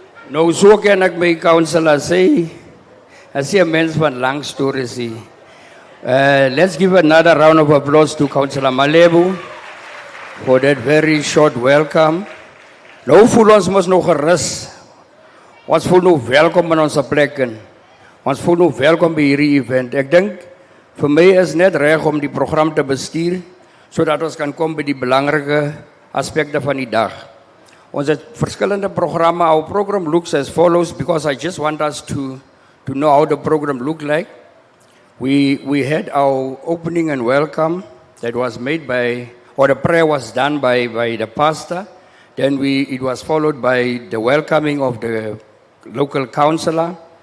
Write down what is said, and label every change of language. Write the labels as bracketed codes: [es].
[af] Nou so kan ek my councillor sê, as jy 'n mens van lang stories is. [en] Let's give another round of applause to Councillor Malebu for that very short welcome. [af] Nou voel ons mos nog gerus. Ons voel nou welkom in ons plek. Ons voel nou welkom by hierdie event. Ek dink vir my is net reg om die program te bestuur sodat ons kan kom by die belangrike aspekte van die dag. Ons het verskillende programme. [en] Our program looks as follows, because I just want us to know how the program look like. We had our opening and welcome that was made by, or the prayer was done by the pastor. Then it was followed by the welcoming of the local councillor.